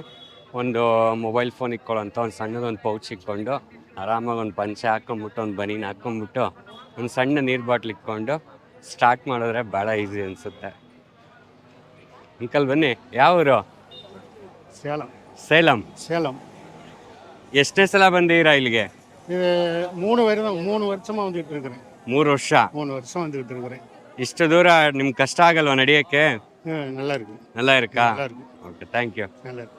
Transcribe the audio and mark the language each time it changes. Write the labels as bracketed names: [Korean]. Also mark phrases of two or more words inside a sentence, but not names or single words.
[Kannada] ಒಂದು [English] mobile phone [Kannada] ಇಟ್ಕೊಳ್ಳೋಂಥ ಒಂದು ಸಣ್ಣದೊಂದು ಪೌಚ್ ಇಟ್ಕೊಂಡು ಆರಾಮಾಗಿ ಒಂದು ಪಂಚೆ ಹಾಕ್ಕೊಂಬಿಟ್ಟು ಒಂದು ಬನೀನ್ ಹಾಕ್ಕೊಂಬಿಟ್ಟು ಒಂದು ಸಣ್ಣ ನೀರು ಬಾಟ್ಲ್ ಇಟ್ಕೊಂಡು ಸ್ಟಾರ್ಟ್ ಮಾಡಿದ್ರೆ ಭಾಳ ಈಸಿ ಅನಿಸುತ್ತೆ. ಅಂಕಲ್ ಬನ್ನಿ. ಯಾವ ಊರು? [Tamil] சேலம். [Kannada] ಸೇಲಂ. [Tamil] சேலம். [Kannada] ಎಷ್ಟನೇ ಸಲ ಬಂದಿದ್ದೀರಾ ಇಲ್ಲಿಗೆ? [Tamil] இது 3 வருஷமா வந்துட்டு இருக்கிறேன். [Kannada] 3 ವರ್ಷ. [Tamil] 3 வருஷம் வந்துட்டு இருக்கிறேன். [Kannada] ಇಷ್ಟು ದೂರ ನಿಮ್ಗೆ ಕಷ್ಟ ಆಗಲ್ವಾ ನಡೆಯೋಕ್ಕೆ? [Tamil] நல்லா இருக்கு. நல்லா இருக்கா? நல்லா இருக்கு. [English] Okay, thank you. [Tamil] நல்லா இருக்கு.